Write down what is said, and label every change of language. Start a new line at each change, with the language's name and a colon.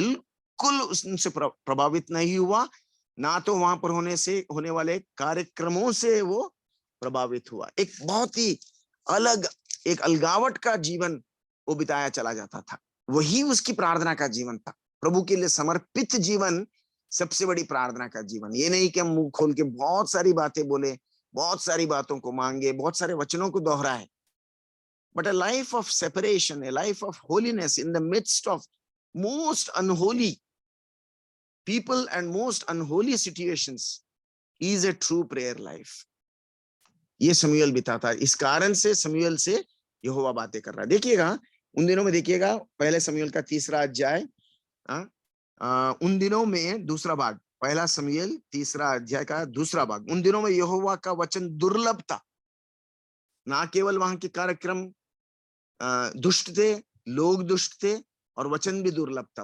Hindi: बिल्कुल उनसे प्रभावित नहीं हुआ, ना तो वहां पर होने वाले कार्यक्रमों से वो प्रभावित हुआ। एक बहुत ही अलग, एक अलगावट का जीवन वो बिताया चला जाता था। वही उसकी प्रार्थना का जीवन था, प्रभु के लिए समर्पित जीवन सबसे बड़ी प्रार्थना का जीवन। ये नहीं कि हम मुंह खोल के बहुत सारी बातें बोले, बहुत सारी बातों को मांगे, बहुत सारे वचनों को दोहराए,
English: but a life of separation, a life of holiness in the midst of most unholy people and most unholy situations is a true prayer life।
Hindi: ये शमूएल बिताता। इस कारण से शमूएल से यहोवा बातें कर रहा है। देखिएगा उन दिनों में, देखिएगा पहले शमूएल का 3 अध्याय, उन दिनों में दूसरा भाग, पहला शमूएल 3 अध्याय का दूसरा भाग। उन दिनों में यहोवा का वचन दुर्लभ था। ना केवल वहां के कार्यक्रम दुष्ट थे, लोग दुष्ट थे, और वचन भी दुर्लभ था।